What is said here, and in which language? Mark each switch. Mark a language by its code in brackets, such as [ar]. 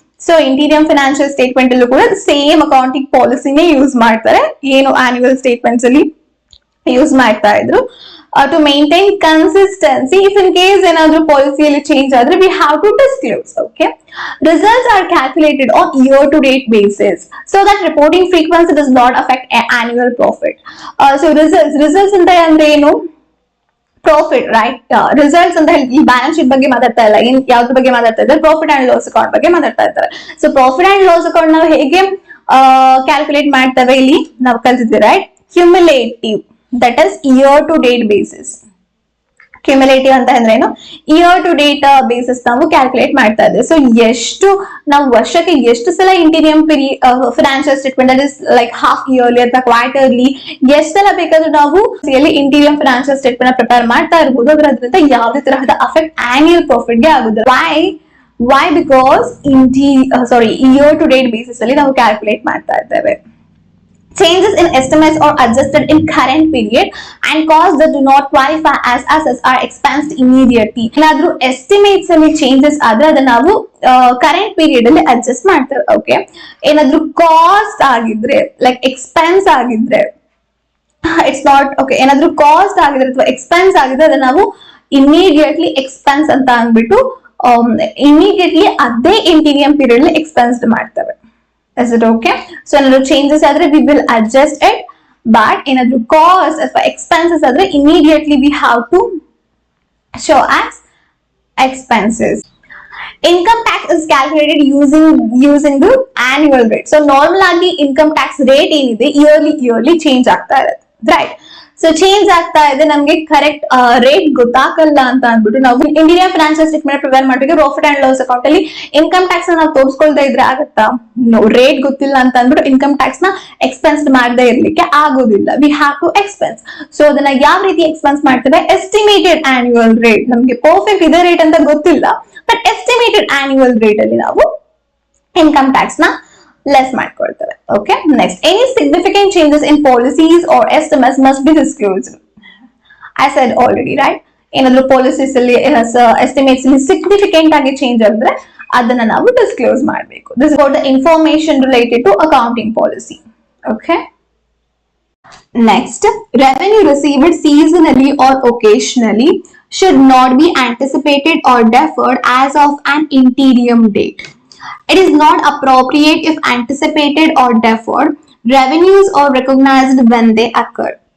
[en] So interior financial statement [kn] allu kuda [en] same accounting policy ne use [kn] ಮಾಡ್ತಾರೆ, ಏನು [en] annual statements [kn] ಅಲ್ಲಿ use ಮಾಡ್ತಾ ಇದ್ರು, [en] to maintain consistency. If in case [kn] ಏನಾದ್ರೂ [en] policy ಅಲ್ಲಿ change ಆದ್ರೆ we have to disclose. Okay, results are calculated on year to date basis so that reporting frequency does not affect annual profit. So results [kn] ಅಂತ ಅಂದ್ರೆ ಏನು, profit, right. Results ಅಂತ ಹೇಳಿ ಈ balance sheet ಬಗ್ಗೆ ಮಾತಾಡ್ತಾ ಇಲ್ಲ, ಯಾವ್ದ್ರ ಬಗ್ಗೆ ಮಾತಾಡ್ತಾ ಇದ್ದಾರೆ, ಪ್ರಾಫಿಟ್ ಅಂಡ್ ಲಾಸ್ ಅಕೌಂಟ್ ಬಗ್ಗೆ ಮಾತಾಡ್ತಾ ಇದ್ದಾರೆ. So profit and loss account ನಾವು ಹೇಗೆ ಕ್ಯಾಲ್ಕುಲೇಟ್ ಮಾಡ್ತೇವೆ ಇಲ್ಲಿ ನಾವು ಕಲ್ತಿದ್ವಿ, right. Cumulative, [en] That is year to date basis. [kn] Cumulative ಅಂತ ಅಂದ್ರೆ ಏನು, ಇಯರ್ ಟು ಡೇಟ್ ಬೇಸಿಸ್ ನಾವು ಕ್ಯಾಲ್ಕುಲೇಟ್ ಮಾಡ್ತಾ ಇದ್ದೇವೆ. ಸೊ ಎಷ್ಟು ನಾವು ವರ್ಷಕ್ಕೆ ಎಷ್ಟು ಸಲ interim financial statement [en] that is like half yearly [kn] ಅಥವಾ ಕ್ವಾರ್ಟರ್ಲಿ ಎಷ್ಟು ಸಲ ಬೇಕಾದ್ರೂ ನಾವು ಇಂಟೀರಿಯಂ ಫೈನಾನ್ಷಿಯಲ್ ಸ್ಟೇಟ್ಮೆಂಟ್ ಪ್ರಿಪೇರ್ ಮಾಡ್ತಾ ಇರ್ಬೋದು. ಅದರಿಂದ ಯಾವುದೇ ತರಹದ ಅಫೆಕ್ಟ್ ಆನ್ಯುಯಲ್ ಪ್ರಾಫಿಟ್ ಗೆ ಆಗುದಿಲ್ಲ. [en] why because year to date basis [kn] ಅಲ್ಲಿ ನಾವು ಕ್ಯಾಲ್ಕುಲೇಟ್ ಮಾಡ್ತಾ ಇದ್ದೇವೆ. [en] Changes in estimates are adjusted in current period and costs that do not qualify as assets are expensed immediately. [kn] ಏನಾದ್ರೂ ಎಸ್ಟಿಮೇಟ್ಸ್ ಅಲ್ಲಿ ಚೇಂಜಸ್ ಆದ್ರೆ ಅದನ್ನ ನಾವು ಕರೆಂಟ್ ಪೀರಿಯಡ್ ಅಲ್ಲಿ ಅಡ್ಜಸ್ಟ್ ಮಾಡ್ತೇವೆ. ಓಕೆ, ಏನಾದ್ರೂ ಕಾಸ್ಟ್ ಆಗಿದ್ರೆ ಲೈಕ್ ಎಕ್ಸ್ಪೆನ್ಸ್ ಆಗಿದ್ರೆ [en] it's not okay, [kn] ಏನಾದ್ರೂ ಕಾಸ್ಟ್ ಆಗಿದ್ರೆ ಅಥವಾ ಎಕ್ಸ್ಪೆನ್ಸ್ ಆಗಿದ್ರೆ ಅದನ್ನ ನಾವು ಇಮಿಡಿಯೇಟ್ಲಿ ಎಕ್ಸ್ಪೆನ್ಸ್ ಅಂತ ಅಂದ್ಬಿಟ್ಟು ಇಮಿಡಿಯೇಟ್ಲಿ ಅದೇ ಇಂಟೀರಿಯಂ ಪೀರಿಯಡ್ ಅಲ್ಲಿ ಎಕ್ಸ್ಪೆನ್ಸ್ ಮಾಡ್ತೇವೆ. [en] Is it okay? So [kn] ಏನಾದ್ರು [en] changes ಆದ್ರೆ we will adjust it, but ಏನಾದ್ರು cost ಅಥವಾ expenses ಆದ್ರೆ immediately we have to show as expenses. Income tax is calculated using the annual rate. So normal ಆಗಿ income tax rate ಏನಿದೆ yearly change [kn] ಆಗ್ತಾ ಇರುತ್ತೆ, [en] right? [kn] So change ಆಗ್ತಾ ಇದೆ, ನಮ್ಗೆ ಕರೆಕ್ಟ್ ರೇಟ್ ಗೊತ್ತಾಗಲ್ಲ ಅಂತ ಅಂದ್ಬಿಟ್ಟು ನಾವು ಇಂಡಿಯನ್ ಫೈನಾನ್ಷಿಯಲ್ ಸ್ಟೇಟ್ಮೆಂಟ್ ಪ್ರಿಪೇರ್ ಮಾಡಬೇಕು. ಪ್ರಾಫಿಟ್ ಅಂಡ್ ಲಾಸ್ ಅಕೌಂಟ್ ಅಲ್ಲಿ ಇನ್ಕಮ್ ಟ್ಯಾಕ್ಸ್ ನಾವು ತೋರಿಸ್ಕೊಳ್ತಾ ಇದ್ರೆ ಆಗತ್ತಾ? ರೇಟ್ ಗೊತ್ತಿಲ್ಲ ಅಂತ ಅಂದ್ಬಿಟ್ಟು ಇನ್ಕಮ್ ಟ್ಯಾಕ್ಸ್ ನ ಎಕ್ಸ್ಪೆನ್ಸ್ ಮಾಡದೇ ಇರ್ಲಿಕ್ಕೆ ಆಗೋದಿಲ್ಲ. [en] We have to expense. [kn] So ಅದನ್ನ ಯಾವ ರೀತಿ ಎಕ್ಸ್ಪೆನ್ಸ್ ಮಾಡ್ತೇವೆ, ಎಸ್ಟಿಮೇಟೆಡ್ ಆನ್ಯುವಲ್ ರೇಟ್, ನಮ್ಗೆ ಪರ್ಫೆಕ್ಟ್ ಇದೇ ರೇಟ್ ಅಂತ ಗೊತ್ತಿಲ್ಲ, [en] but estimated annual rate [kn] ಅಲ್ಲಿ ನಾವು ಇನ್ಕಮ್ ಟ್ಯಾಕ್ಸ್ ನ less ಮಾಡ್ಕೊಳ್ತೇವೆ. [en] Okay, next, any significant changes in policies or estimates must be disclosed. I said already, right. [kn] ಏನಾದ್ರು ಪಾಲಿಸೀಸ್ ಅಲ್ಲಿ ಎಸ್ಟಿಮೇಟ್ಸ್ ಅಲ್ಲಿ ಸಿಗ್ನಿಫಿಕೆಂಟ್ ಆಗಿ ಚೇಂಜ್ ಆದ್ರೆ ಅದನ್ನ ನಾವು ಡಿಸ್ಕ್ಲೋಸ್ ಮಾಡಬೇಕು. [en] This is about the information related to accounting policy. Okay, next, revenue received seasonally or occasionally should not be anticipated or deferred as of an interim date. It is not appropriate if anticipated or deferred revenues are recognized when they occur.